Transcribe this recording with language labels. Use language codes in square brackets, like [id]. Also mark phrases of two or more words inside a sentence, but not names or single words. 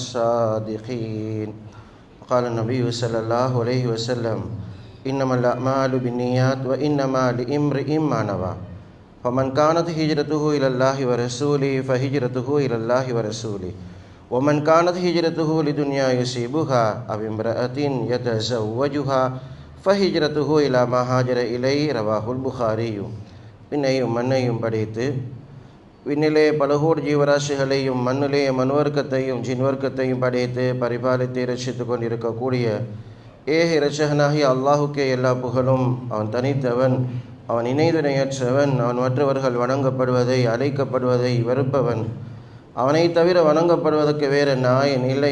[ar] الصادقين قال النبي صلى الله عليه وسلم إنما الأعمال بالنيات وإنما لامرئ ما نوى فمن كانت هجرته إلى الله ورسوله فهجرته إلى الله ورسوله ومن كانت هجرته لدنيا يصيبها أو امرأة يتزوجها فهجرته إلى ما هاجر إليه رواه البخاري. [ta] விண்ணையும் மண்ணையும் படைத்து விண்ணிலே பலகோடு ஜீவராசிகளையும் மண்ணிலே மனுவர்க்கத்தையும் ஜின்வர்க்கத்தையும் படைத்து பரிபாலித்து இரட்சித்து கொண்டிருக்கக்கூடிய ஏக இரட்சகனாகிய அல்லாஹுக்கே எல்லா புகழும். அவன் தனித்தவன், அவன் இணைதுணையற்றவன், அவன் மற்றவர்கள் வணங்கப்படுவதை அழைக்கப்படுவதை வெறுப்பவன், அவனை தவிர வணங்கப்படுவதற்கு வேறு நாயன் இல்லை